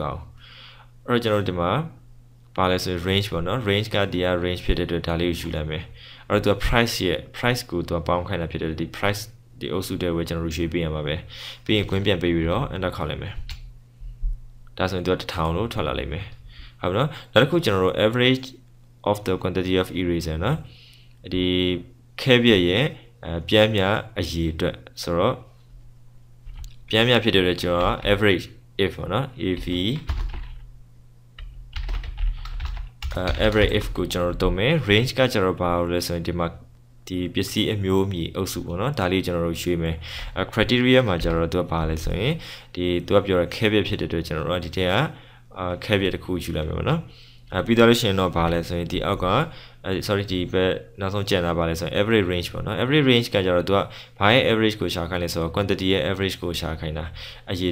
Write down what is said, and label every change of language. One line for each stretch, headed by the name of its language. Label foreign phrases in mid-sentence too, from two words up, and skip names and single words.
Burmese: ပါဘူးအဲ့တော့ကျွန်တော်တို့ဒီမှာပါလဲဆို range ပေါ့နော် range ကဒီက range ဖြစ်တဲ့အတွက်ဒါလေးကိုယူလိုက်မယ်အဲ့တော့သူက price ကိုသူကပေါင်းခိုင်းတာဖြစ်တဲ့ဒီ price ဒီအုပ်စုတဲ့ဝယ်ကျွန်တော်တို့ရွှေ့ပေးရမှာပဲပြီးရင်ကွင်းပြန်ပေးပြီးတော့ enter ခေါက်လိုက်မယ်ဒါဆိုရင်သူက1000လို့ထွက်လာလိမ့်မယ်ဟုတ်ပြီနော်နောက်တစ်ခုကျွန်တော်တို့
English: average of the quantity of eraser
Burmese: နော်ဒီခဲပြည့်ရဲ့ပြမ်းမြအရေးအတွက်ဆိုတော့ပြမ်းမြဖြစ်တဲ့အတွက်ကျွန်တော်
English: average if
Burmese: ပေါ့နော် if
English: average if
Burmese: ကိုကျွန်တော်တို့သုံးမယ် range ကကျွန်တော်ဘာလို့လဲဆိုရင်ဒီမှာဒီပစ္စည်းအမျိုးအမည်အုပ်စုပေါ့နော်ဒါလေးကျွန်တော်တို့ရွှေ့မယ်criteria မှာကျွန်တော်တို့သူကဘာလဲဆိုရင်ဒီသူကပြောရခဲပြည့်ဖြစ်တဲ့အတွက်ကျွန်တော်တို့ဒီထဲကခဲပြည့်တစ်ခုယူလိုက်မယ်ပေါ့နော်ပြီးတော့လို့ရှိရင်တော့ဘာလဲဆိုရင်ဒီအောက်ကsorry ဒီဘက်နောက်ဆုံးကျန်တာပါလဲဆိုရင်
English: average range
Burmese: ပေါ့နော်
English: average range
Burmese: ကကြတော့သူကဘာရဲ့ average ကိုရှာခိုင်းလဲဆိုတော့ quantity ရဲ့ average ကိုရှာခိုင်းတာအရေး